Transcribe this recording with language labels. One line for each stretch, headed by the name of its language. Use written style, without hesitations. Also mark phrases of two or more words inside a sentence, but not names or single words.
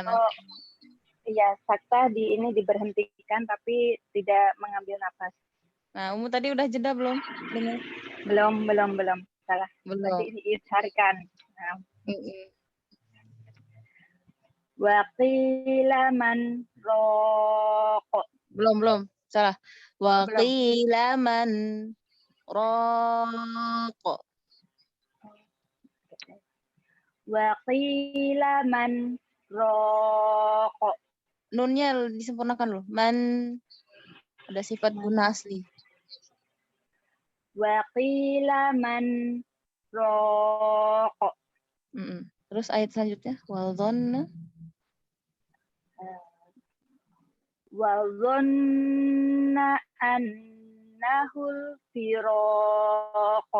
Indonesian: Iya, saktah ini diberhentikan tapi tidak mengambil nafas. Nah, Umu tadi udah jeda belum? Belum. Salah. Belum. Tadi diisharkan. Nah.
Arabic: وقيل من راق.
Indonesian: Belum. Salah.
Arabic: وقيل من راق. وقيل من راق.
Indonesian: Nunnya disempurnakan loh. Man ada sifat guna asli.
Arabic: وقيل من راق.
Indonesian: Terus ayat selanjutnya
Arabic: وظن أنه الفراق.